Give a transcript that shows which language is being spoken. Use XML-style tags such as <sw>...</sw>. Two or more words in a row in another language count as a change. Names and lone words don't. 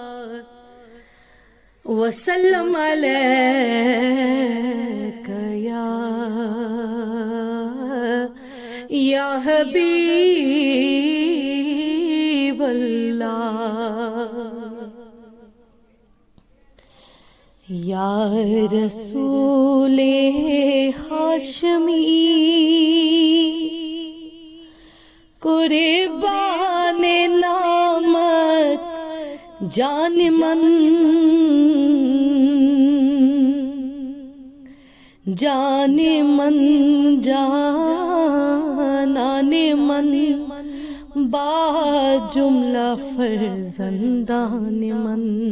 <ar>وسلم علیک یا حبیب اللہ یا رسول ہاشمی</ar> <fa>قربان نامت جان من جان من جانان من با جملہ فرزندان من</fa>